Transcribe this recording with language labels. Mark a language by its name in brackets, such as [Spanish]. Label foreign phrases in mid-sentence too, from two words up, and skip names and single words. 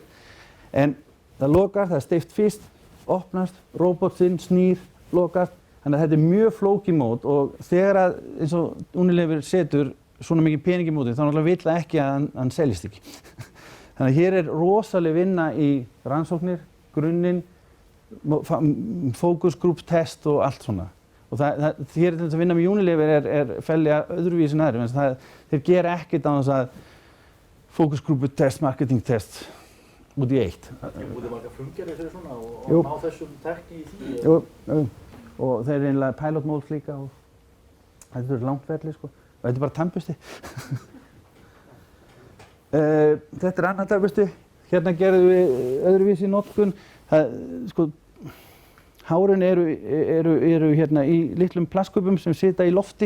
[Icelandic] En það lokar, það er steypt fyrst, opnast, róbotinn snýr, lokast. Þannig að þetta er mjög flókið mót og þegar að eins og Unilever setur svona mikið pening í mótið, þá náttúrulega vill það ekki að hann seljist ekki. Þannig að hér er rosaleg vinna í rannsóknir, grunninn, [English] focus group test [Icelandic] og allt svona. Og hér til þess að vinna með Unilever er felja öðruvísi en aðrir, en þeir gera ekkert á þess að [English] focus group test, marketing test [Icelandic] út í eitt. Út í marga frumgerðir fyrir svona og ná þessum tekni í því? Jú, og þeir eru einlega [English] pilot modes [Icelandic] líka og þetta er langt ferli sko. Og þetta er bara tannbursti. Þetta er annar tannbursti. Hérna gerðum við öðruvísi notkun. Sko, hárin eru hérna í litlum plastkubum sem sita í lofti.